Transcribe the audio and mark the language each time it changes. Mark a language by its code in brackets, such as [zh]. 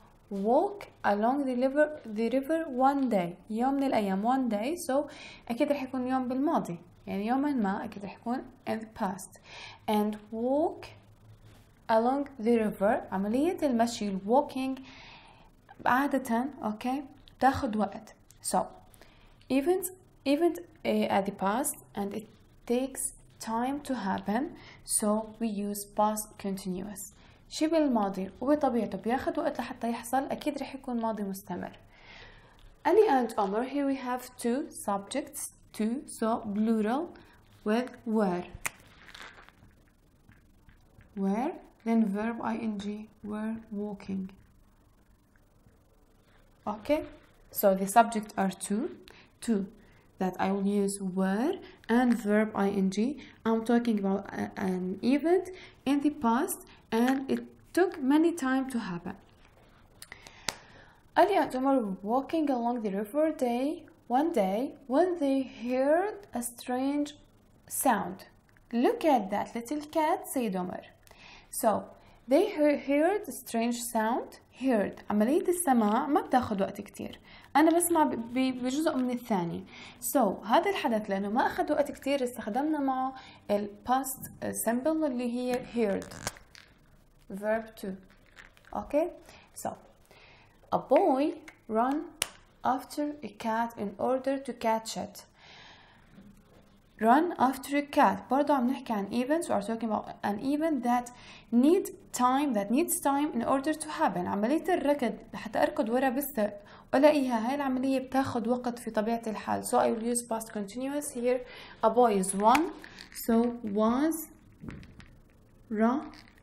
[en] Walk along the river one day. [ar] يوم من الأيام [en] one day. [ar] So أكيد رح يكون يوم بالماضي، يعني يوما ما أكيد رح يكون [en] in the past. And walk along the river، [ar] عملية المشي [en] walking [ar] عادة okay تاخد وقت. [en] So event at the past and it takes time to happen, so we use past continuous. شي بالماضي وبطبيعته بياخد وقت لحتى يحصل، أكيد رح يكون ماضي مستمر. Ali and Omar, here we have two subjects, two, so plural with were, then verb ing, were walking. Okay, so the subject are two that I will use were and verb ing. I'm talking about an event in the past and it took many time to happen. Ali and Omar were walking along the river one day when they heard a strange sound. Look at that little cat, said Omar. So they heard a strange sound. [ar] heard عملية السماع ما بتاخد وقت كتير، أنا بسمع بجزء من الثانية. So هذا الحدث لأنه ما أخذ وقت كتير استخدمنا معه ال past simple اللي هي heard verb to. [en] Okay, so a boy ran after a cat in order to catch it. Run after a cat [ar] برضو عم نحكي عن [en] events. We are talking about an event that needs time in order to happen. [ar] عملية الركض لحتى أركض ورا بالسرق ولاقيها، هاي العملية بتاخد وقت في طبيعة الحال. [en] So I will use past continuous here. A boy is one, so was running.